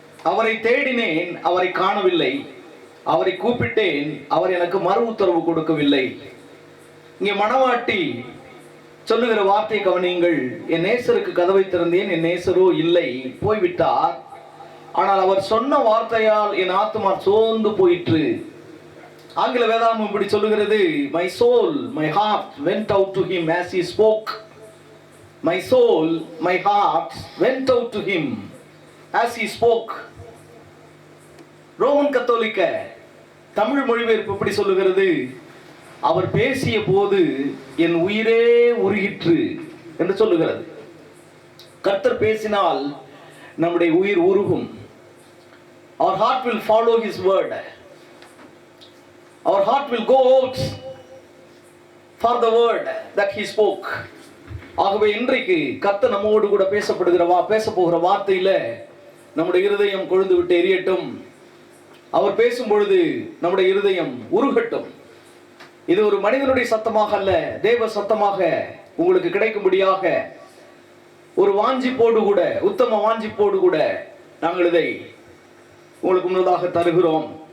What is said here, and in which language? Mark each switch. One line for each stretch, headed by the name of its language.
Tamil: அவரை தேடினேன், அவரை காணவில்லை. அவரை கூப்பிட்டேன், அவர் எனக்கு மறு உத்தரவு கொடுக்கவில்லை. இங்கே மணவாட்டி சொல்லுகிற வார்த்தை கவனியுங்கள். என் நேசருக்கு கதவை திறந்தேன், என் நேசரோ இல்லை, போய்விட்டார். ஆனால் அவர் சொன்ன வார்த்தையால் என் ஆத்துமா சோர்ந்து போயிற்று. ஆங்கில வேதாகமம் இப்படி சொல்லுகிறது,
English: my soul, my heart went out to him as he spoke. My soul, my heart went out to him as he spoke.
Tamil: Roman கத்தோலிக்க தமிழ் மொழிபெயர்ப்பு இப்படி சொல்லுகிறது, அவர் பேசிய போது என் உயிரே உருகிற்று என்று சொல்லுகிறது. கர்த்தர் பேசினால் நம்முடைய உயிர் உருகும்.
English: Our heart will follow his word. Our heart will go out for the word that he spoke.
Tamil: ஆகவே இன்றைக்கு கர்த்தர் நம்மோடு கூட பேச போகிற வார்த்தையில நம்முடைய இருதயம் கொழுந்து விட்டு எரியட்டும். அவர் பேசும் பொழுது நம்முடைய இருதயம் உருகட்டும். இது ஒரு மனிதனுடைய சத்தமாக அல்ல, தேவ சத்தமாக உங்களுக்கு கிடைக்கும்படியாக ஒரு வாஞ்சிப்போடு கூட, உத்தம வாஞ்சிப்போடு கூட நாங்கள் இதை உங்களுக்கு முன்னதாக தருகிறோம்.